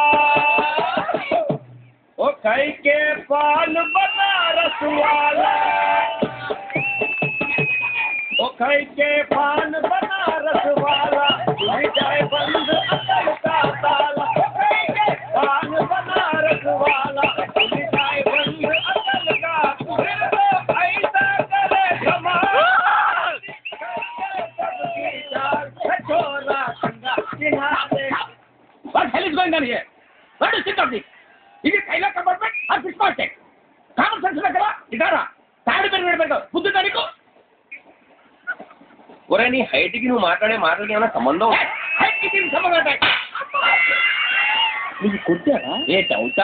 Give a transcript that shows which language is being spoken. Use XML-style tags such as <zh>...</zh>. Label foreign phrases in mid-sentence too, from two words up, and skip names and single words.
<hi>ओ खाई के पान बनारस वाला, ओ खाई के पान बनारस वाला, जाए बंद अकल का ताला. पान बनारस वाला, जाए बंद अकल का. फिर तो ऐसा करे कमाल, छोरा संगा किनारे.</hi> <en>What hell is going on here? What is it of this?</en> <te>ఇది కైలా కంపార్ట్మెంట్ ఆ</te> <en>fish market. common sense</en> <te>కదా ఇదారా. తాడు పెరిగిన బుద్ధి దానికి. ఒరే నీ హైట్కి నువ్వు మాట్లాడే మాటలకి ఏమైనా సంబంధం? హైట్కి సంబంధం నీకు కొట్టారా? ఏ డౌటా?</te>